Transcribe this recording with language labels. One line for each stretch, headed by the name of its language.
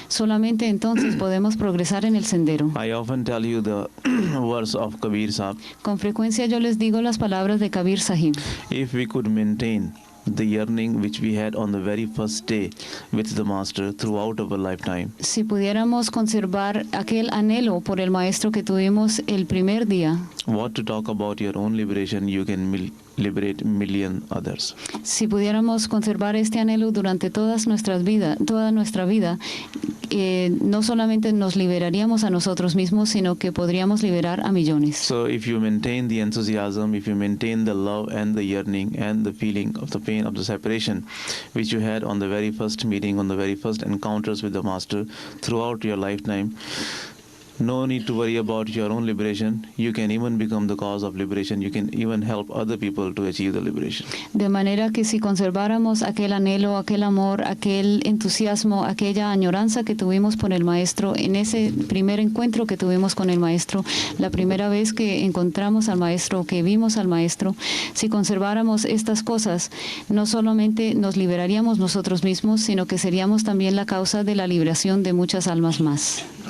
Spanish: solamente entonces podemos progresar en el sendero.
English: I often tell you the verse of Kabir Sahib.
Spanish: Con frecuencia yo les digo las palabras de Kabir Sahib.
English: If we could maintain the yearning which we had on the very first day with the Master throughout our lifetime,
Spanish: Si pudiéramos conservar aquel anhelo por el Maestro que tuvimos el primer día,
English: what to talk about your own liberation, you can liberate million others.
Spanish: si pudiéramos conservar este anhelo durante toda nuestra vida, no solamente nos liberaríamos a nosotros mismos, sino que podríamos liberar a millones.
English: So if you maintain the enthusiasm, if you maintain the love and the yearning and the feeling of the pain of the separation which you had on the very first meeting, on the very first encounters with the Master throughout your lifetime, no need to worry about your own liberation. You can even become the cause of liberation. You can even help other people to achieve the liberation.
Spanish: De manera que si conserváramos aquel anhelo, aquel amor, aquel entusiasmo, aquella añoranza que tuvimos por el Maestro en ese primer encuentro que tuvimos con el Maestro, la primera vez que encontramos al Maestro, que vimos al Maestro, si conserváramos estas cosas, no solamente nos liberaríamos nosotros mismos, sino que seríamos también la causa de la liberación de muchas almas más.